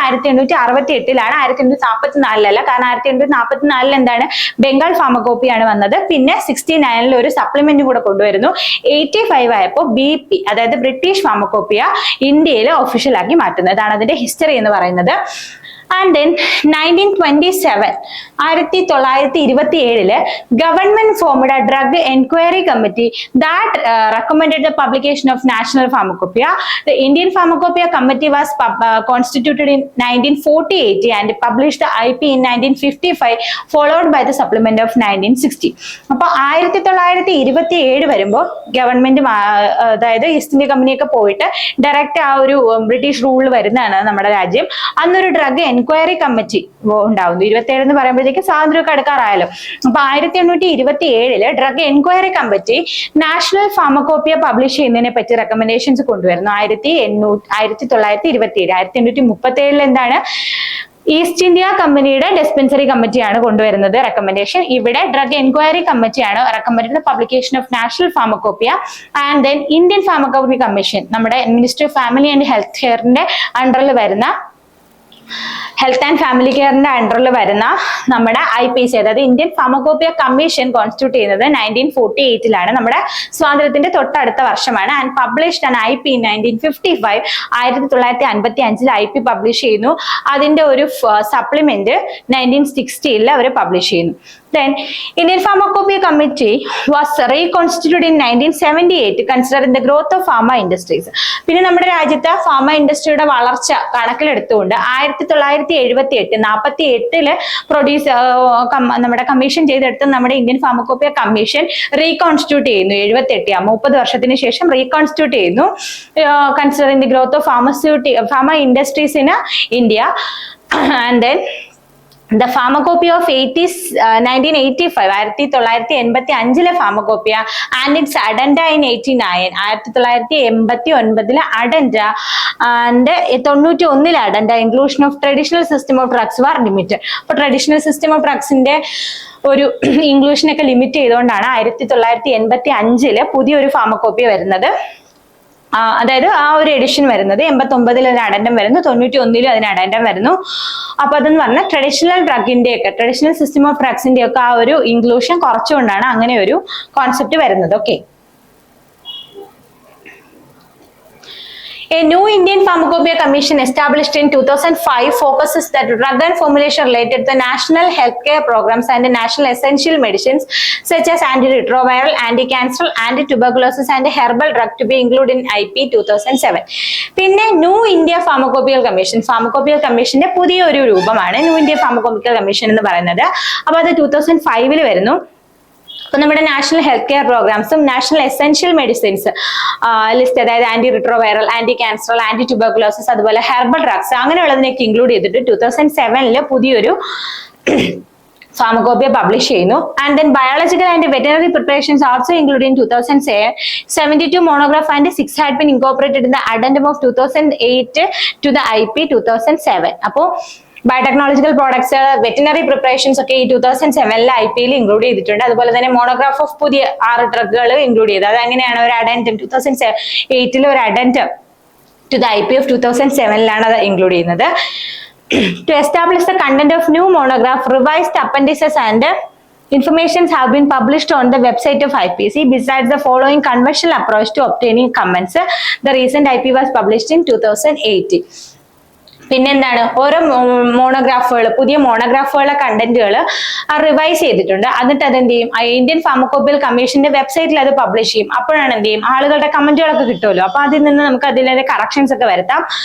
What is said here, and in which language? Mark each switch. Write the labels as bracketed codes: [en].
[ml] 1868. 1844 കാരണം 1844 എന്താണ്, ബംഗാൾ ഫാർമക്കോപ്പിയാണ് വന്നത്. പിന്നെ 69 ഒരു സപ്ലിമെന്റ് കൂടെ കൊണ്ടുവരുന്നു. 85 ആയപ്പോ BP അതായത് ബ്രിട്ടീഷ് ഫാർമക്കോപ്പിയ ഇന്ത്യയിൽ ഒഫീഷ്യലാക്കി മാറ്റുന്നത്. അതാണ് അതിന്റെ ഹിസ്റ്ററി എന്ന് പറയുന്നത്. [en] And then 1927, 1927, government formed a drug enquiry committee that recommended the publication of national pharmacopoeia. The Indian Pharmacopoeia Committee was constituted in 1948 and published the IP in 1955, followed by the supplement of 1960. [ml] അപ്പോൾ 1927 വരുമ്പോൾ government, അതായത് east India കമ്പനിയൊക്കെ പോയിട്ട് direct ആ ഒരു British rule വരുന്നതാണ് നമ്മുടെ രാജ്യം. അന്നൊരു ഡ്രഗ് എൻക്വയറി കമ്മിറ്റി ഉണ്ടാവുന്നു. 27 എന്ന് പറയുമ്പോഴത്തേക്ക് സ്വാതന്ത്ര്യമൊക്കെ അടുക്കാറായാലോ. അപ്പൊ 1827 drug enquiry committee national pharmacopoeia publish ചെയ്യുന്നതിനെ പറ്റി റെക്കമെൻഡേഷൻസ് കൊണ്ടുവരുന്നു. 1927. 1837 എന്താണ്, ഈസ്റ്റ് ഇന്ത്യ കമ്പനിയുടെ ഡിസ്പെൻസറി കമ്മിറ്റിയാണ് കൊണ്ടുവരുന്നത് റെക്കമെൻഡേഷൻ. ഇവിടെ ഡ്രഗ് എൻക്വയറി കമ്മിറ്റിയാണ് recommend publication of national pharmacopoeia. And then Indian ഫാർമക്കോപ്പി commission, നമ്മുടെ minister of family and health കെയറിന്റെ അണ്ടറിൽ വരുന്ന, ഹെൽത്ത് ആൻഡ് ഫാമിലി കെയറിന്റെ അണ്ടറിൽ വരുന്ന നമ്മുടെ IPC, അതായത് ഇന്ത്യൻ ഫാർമക്കോപ്പിയ കമ്മീഷൻ കോൺസ്റ്റിറ്റ്യൂട്ട് ചെയ്യുന്നത് 1948 നമ്മുടെ സ്വാതന്ത്ര്യത്തിന്റെ തൊട്ടടുത്ത വർഷമാണ്. [en] And published an IP in 1955. 1955 IP publish ചെയ്യുന്നു. [ml] അതിന്റെ ഒരു സപ്ലിമെന്റ് 1960 അവർ പബ്ലിഷ് ചെയ്യുന്നു. [en] Then Indian Pharmacopoeia Committee was reconstituted in 1978, considering the growth of pharma industries. [ml] പിന്നെ നമ്മുടെ രാജ്യത്തെ ഫാർമ ഇൻഡസ്ട്രിയുടെ വളർച്ച കണക്കിലെടുത്തുകൊണ്ട് 1978 പ്രൊഡ്യൂസ് നമ്മുടെ കമ്മീഷൻ ചെയ്തെടുത്ത് നമ്മുടെ ഇന്ത്യൻ ഫാർമക്കോപ്പിയ കമ്മീഷൻ റീകോൺസ്റ്റിറ്റ്യൂട്ട് ചെയ്യുന്നു. 78 30 വർഷത്തിന് ശേഷം റീകോൺസ്റ്റിറ്റ്യൂട്ട് ചെയ്യുന്നു. [en] Considering the growth of pharma industries in India. And then The Pharmacopoeia of 1985, 1985 Pharmacopoeia and its addenda in 89, 1989 addenda and 91 addenda, inclusion of traditional system of drugs were limited. [ml] അപ്പോൾ traditional system of ഡ്രഗ്സിന്റെ ഒരു ഇൻക്ലൂഷനൊക്കെ limit ചെയ്തുകൊണ്ടാണ് 1985 പുതിയൊരു pharmacopoeia വരുന്നത്. അതായത് ആ ഒരു edition വരുന്നത്. 89 അതിന് അഡൻഡം വരുന്നു, 91 അതിന് അഡൻഡം വരുന്നു. അപ്പൊ അതെന്ന് പറഞ്ഞാൽ ട്രഡീഷണൽ സിസ്റ്റം ഓഫ് ഡ്രഗ്സിന്റെ ഒക്കെ ആ ഒരു ഇൻക്ലൂഷൻ കുറച്ചുകൊണ്ടാണ് അങ്ങനെ ഒരു കോൺസെപ്റ്റ് വരുന്നത്. [en] Okay, A new Indian Pharmacopoeia Commission established in 2005 focuses that drug and formulation related to the national healthcare programs and the national essential medicines such as antiretroviral, anti-cancer, anti-tuberculosis and herbal drug to be included in IP 2007. [ml] പിന്നെ new India pharmacopoeial commission, pharmacopoeial കമ്മീഷന്റെ പുതിയൊരു രൂപമാണ് new India pharmacopoeial commission എന്ന് പറയുന്നത്. അപ്പൊ അത് 2005 വരുന്നു. അപ്പൊ നമ്മുടെ national health care പ്രോഗ്രാംസും national essential medicines list, അതായത് anti retroviral, anti cancer, anti tuberculosis, അതുപോലെ ഹെർബൽ ഡ്രഗ്സ് അങ്ങനെയുള്ളതിനൊക്കെ ഇൻക്ലൂഡ് ചെയ്തിട്ട് 2007 പുതിയൊരു ഫാർമക്കോപ്പിയ പബ്ലിഷ് ചെയ്യുന്നു. [en] And then biological and veterinary preparations also include in 2007. 72 monograph and 6 had been incorporated in the addendum of 2008 to the IP 2007. [ml] അപ്പോൾ biotechnological products, veterinary preparations ഒക്കെ ഈ 2007 IP include ചെയ്തിട്ടുണ്ട്. അതുപോലെ തന്നെ monograph of പുതിയ 6 ഡ്രഗുകൾ include ചെയ്തു. അത് അങ്ങനെയാണ് ഒരു അഡൻഡം 2008 ഒരു അഡൻഡം ടു ദ IP of 2007 അത് ഇൻക്ലൂഡ് ചെയ്യുന്നത്. [en] To establish the content of new monograph, revised appendices and informations have been published on the website of IPC. Besides the following conventional approach to obtaining comments, the recent IP was published in 2018. [ml] പിന്നെന്താണ്, ഓരോ മോണോഗ്രാഫുകൾ, പുതിയ മോണോഗ്രാഫുകളുടെ കണ്ടന്റുകൾ revise ചെയ്തിട്ടുണ്ട്. എന്നിട്ട് അതെന്ത് ചെയ്യും, Indian pharmacopoeial കമ്മീഷന്റെ വെബ്സൈറ്റിൽ അത് പബ്ലിഷ് ചെയ്യും. അപ്പോഴാണ് എന്ത് ചെയ്യും, ആളുകളുടെ കമന്റുകളൊക്കെ കിട്ടുമല്ലോ. അപ്പൊ അതിൽ നിന്ന് നമുക്ക് അതിലെ കറക്ഷൻസ് ഒക്കെ വരുത്താം.